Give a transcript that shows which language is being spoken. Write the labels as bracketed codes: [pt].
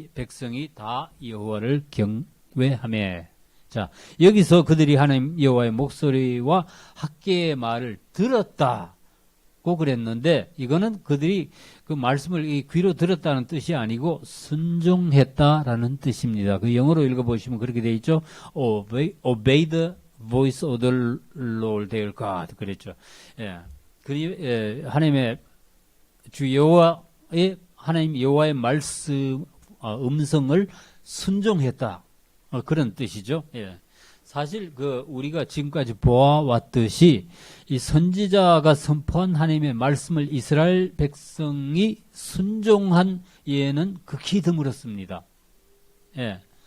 [ko] 백성이 다 여호와를 경외하며. 자, 여기서 그들이 하나님 여호와의 목소리와 학계의 말을 들었다고 그랬는데, 이거는 그들이 그 말씀을 귀로 들었다는 뜻이 아니고 순종했다라는 뜻입니다. 그 영어로 읽어보시면 그렇게 되어 있죠. [en] Obey the voice of the Lord their God. [ko] 그랬죠. 예. 하나님의 주 여호와의 하나님 여호와의 말씀 음성을 순종했다. 그런 뜻이죠. 예. 사실 우리가 지금까지 보아왔듯이 이 선지자가 선포한 하나님의 말씀을 이스라엘 백성이 순종한 예는 극히 드물었습니다. 예.